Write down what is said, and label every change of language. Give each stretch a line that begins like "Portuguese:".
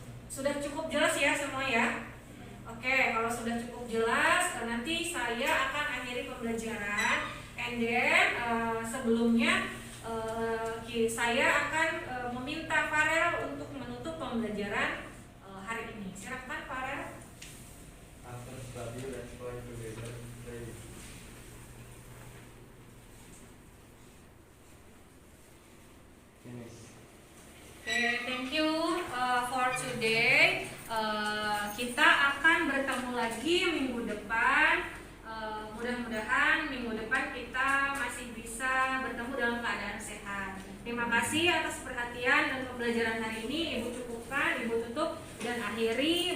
Indonesian: Sudah cukup jelas ya semua, ya? Oke, kalau sudah cukup jelas, nanti saya akan akhiri pembelajaran.
English: And then
Indonesian: sebelumnya saya akan meminta Farel untuk menutup pembelajaran hari ini. Silakan Farel.
English: After study, let's try together. Finish. Okay, thank you for today.
Indonesian: Kita akan bertemu lagi minggu depan. Mudah-mudahan minggu depan kita masih bisa bertemu dalam keadaan sehat. kasih atas perhatian dan pembelajaran hari ini. Ibu cukupkan, Ibu tutup dan akhiri.